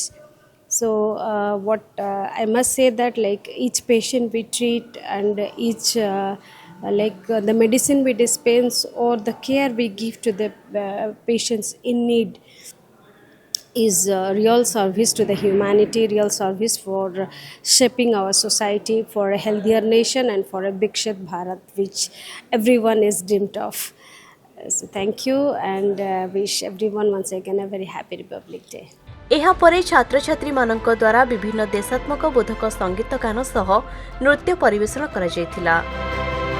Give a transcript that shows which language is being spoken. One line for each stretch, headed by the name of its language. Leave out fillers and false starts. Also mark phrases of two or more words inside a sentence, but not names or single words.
English: So what I must say that each patient we treat and each the medicine we dispense or the care we give to the patients in need is real service to the humanity, real service for shaping our society for a healthier nation and for a
Hindi: विकसित भारत
English: which everyone is dreamt of. So thank you and wish everyone once again a very happy Republic Day.
Odia: ଏହାପରେ ଛାତ୍ରଛାତ୍ରୀମାନଙ୍କ ଦ୍ୱାରା ବିଭିନ୍ନ ଦେଶାତ୍ମକ ବୋଧକ ସଙ୍ଗୀତ ଗାନ ସହ ନୃତ୍ୟ ପରିବେଷଣ କରାଯାଇଥିଲା।